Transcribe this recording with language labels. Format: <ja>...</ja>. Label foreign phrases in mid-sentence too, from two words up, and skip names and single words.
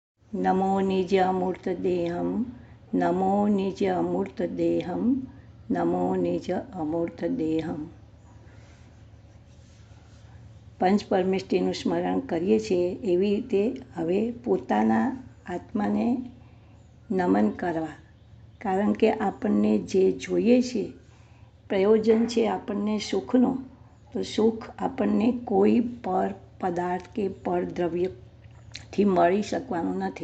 <sa>नमो निज अमूर्त देहम, नमो निज अमूर्त देहम, नमो निज अमूर्त देहम।</sa> <gu>પંચ પરમેષ્ઠીનું સ્મરણ કરીએ છીએ એવી રીતે હવે પોતાના આત્માને નમન કરવા, કારણ કે આપણને જે જોઈએ છે, પ્રયોજન છે આપણને સુખનો, તો સુખ આપણને કોઈ પર પદાર્થ કે પર દ્રવ્યથી મળી શકવાનું નથી.</gu>